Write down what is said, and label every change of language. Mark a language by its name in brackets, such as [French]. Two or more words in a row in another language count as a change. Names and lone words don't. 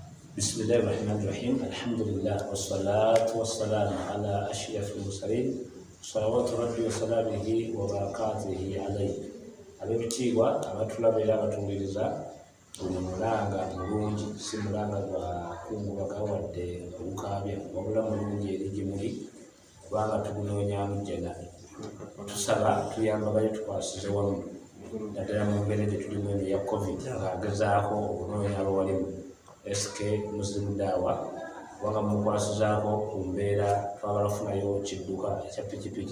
[Arabic] بسم الله الرحمن الرحيم. الحمد لله والصلاة والسلام على أشرف المرسلين صلوات ربي وسلامه وبركاته عليه. [Ganda] Abebitiibwa abatulabira abatuliriza buli mulanga mulungi si mulanga gwa kungubaga wadde obukaabya wabula mulungi eri gye muli kubanga tugunoonyaamu jjana. Tusaba tuyambaganye tukwasize wamu naddala mu mbeera gye tulimu eno eya covid ng'agezaako okunoonya abawalimu SK Muslim Dawah kubanga mukwasizaako ku mbeera twagala kufunayo kidduka ekya pikipiki.